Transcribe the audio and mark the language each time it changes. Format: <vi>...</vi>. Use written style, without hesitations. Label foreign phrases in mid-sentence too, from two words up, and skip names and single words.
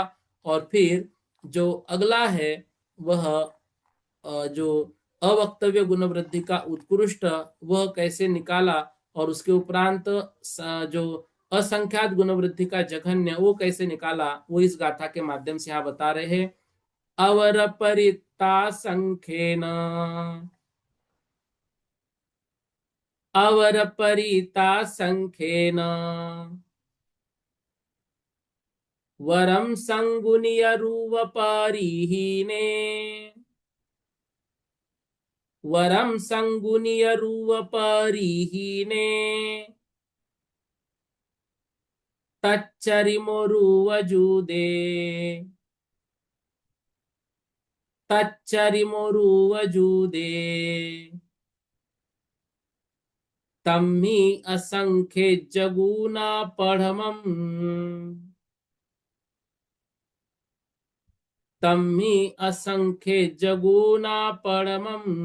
<hi>और फिर जो अगला है वह जो अवक्तव्य गुणवृद्धि का उत्कृष्ट, वह कैसे निकाला, और उसके उपरांत जो असंख्यात गुणवृद्धि का जघन्य वो कैसे निकाला, वो इस गाथा के माध्यम से यहाँ बता रहे हैं।</hi> <pra>अवर परिता संख्येन, अवर परिता संख्येन वरम संगुनिय रूवपरिहीने, वरम संगुनिय रूवपरिहीने तच्चरिमोरुवजुदे, तच्चरिमोरुवजुदे तम्मी असंख्ये जगूना पढ़मम, तम्मी असंख्ये जगूना पढ़मम।</pra>